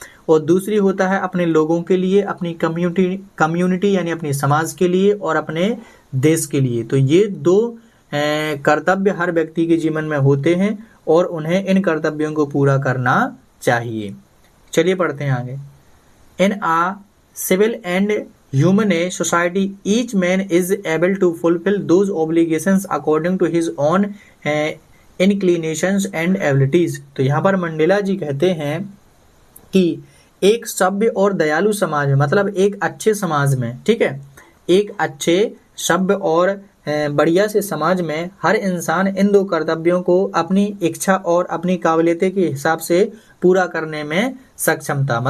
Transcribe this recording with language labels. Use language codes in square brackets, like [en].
[hi] और दूसरी होता है अपने लोगों के लिए, अपनी कम्युनिटी यानी अपनी समाज के लिए और अपने देश के लिए। तो ये दो कर्तव्य हर व्यक्ति के जीवन में होते हैं और उन्हें इन कर्तव्यों को पूरा करना चाहिए। चलिए पढ़ते हैं आगे। [en] In a civil and humane society, each man is able to fulfill those obligations according to his own inclinations and abilities। [hi] तो यहाँ पर मंडेला जी कहते हैं कि एक सभ्य और दयालु समाज में, मतलब एक अच्छे समाज में, ठीक है, एक अच्छे सभ्य और बढ़िया से समाज में हर इंसान इन दो कर्तव्यों को अपनी इच्छा और अपनी काबिलियत के हिसाब से पूरा करने में सक्षम था।